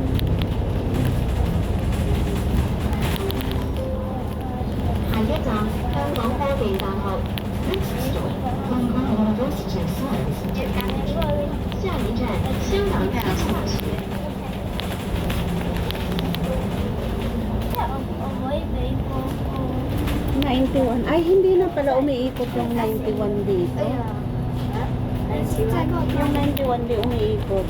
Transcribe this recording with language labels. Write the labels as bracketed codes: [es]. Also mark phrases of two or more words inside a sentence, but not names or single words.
[yue] 下一站香港科技大學。 [en] Next stop, Hong Kong University of Science Technology。 [yue] 下一站香港科技大學。即係我唔可以俾個 91. [tl] Ay, hindi na pala umiikot yung 91 dito. [yue] 現在嗰個 [tl] Yung 91 di umiikot.